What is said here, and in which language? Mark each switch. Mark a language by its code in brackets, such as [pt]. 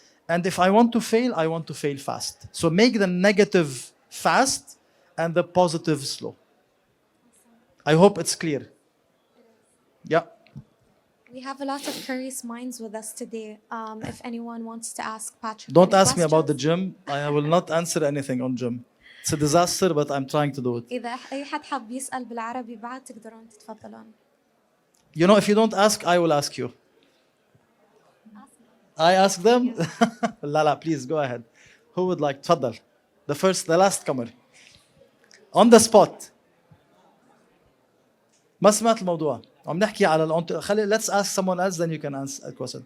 [en] And if I want to fail, I want to fail fast. So make the negative fast and the positive slow. I hope it's clear. Yeah. We have a lot of curious minds with us today. If anyone wants to ask Patrick, Don't any ask me about the questions? gym. I will not answer anything on gym. It's a disaster, but I'm trying to do it. [ar] إذا أي حد حاب يسأل بالعربي بعد تقدرون تتفضلون. [en] You know, if you don't ask, I will ask you. I ask them? لا, please go ahead. Who would like? تفضل. The last comer. On the spot. [ar] ما سمعت الموضوع. عم نحكي على خلي [en] let's ask someone else then you can answer a question.